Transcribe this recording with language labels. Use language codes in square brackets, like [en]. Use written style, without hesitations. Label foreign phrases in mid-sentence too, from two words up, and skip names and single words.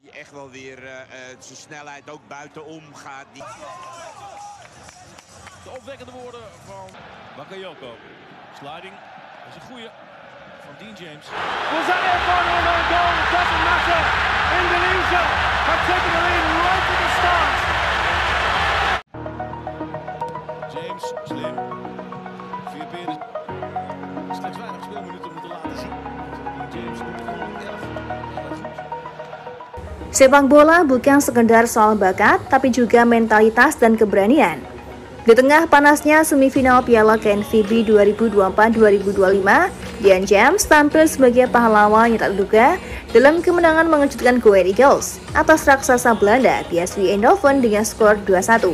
[nl] echt wel weer zijn snelheid ook buitenom gaat. De opwekkende woorden van Bakayoko. Sliding, dat is een goeie van Dean James. [en] Was that a final or a goal? It doesn't matter. Indonesia have taken the lead right at the start. [nl] James, slim. Vier peren. Slechts weinig speelminuten moeten laten zien. Dean James doet het gewoon erg goed. [id] Sepak bola bukan sekedar soal bakat, tapi juga mentalitas dan keberanian. Di tengah panasnya semifinal Piala KNVB 2024-2025, Dean James tampil sebagai pahlawan yang tak terduga dalam kemenangan mengejutkan Go Ahead Eagles atas raksasa Belanda PSV Eindhoven dengan skor 2-1.